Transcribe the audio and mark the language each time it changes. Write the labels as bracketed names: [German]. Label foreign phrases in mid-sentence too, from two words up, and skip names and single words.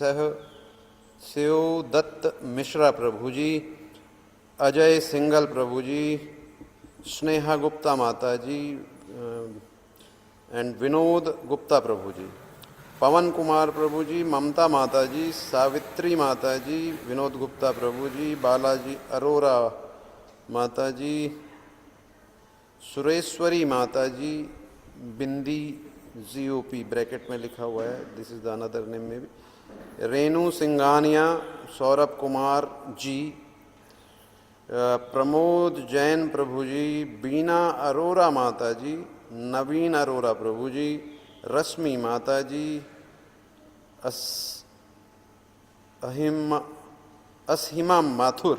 [English] Sev Dutt Mishra Prabhuji, Ajay Singhal Prabhuji, Sneha Gupta Mataji and Vinod Gupta Prabhuji, Pavan Kumar Prabhuji, Mamta Mataji, Savitri Mataji, Vinod Gupta Prabhuji, Balaji Arora Mataji, [Hindi] सुरेश्वरी माता जी, बिंदी GOP ब्रैकेट में लिखा हुआ है, [English] this is the another name [Hindi] में भी। रेणु सिंघानिया, सौरभ कुमार जी, प्रमोद जैन प्रभु जी, बीना अरोरा माता जी, नवीन अरोरा प्रभु जी, रश्मि माता जी, असहिमा माथुर।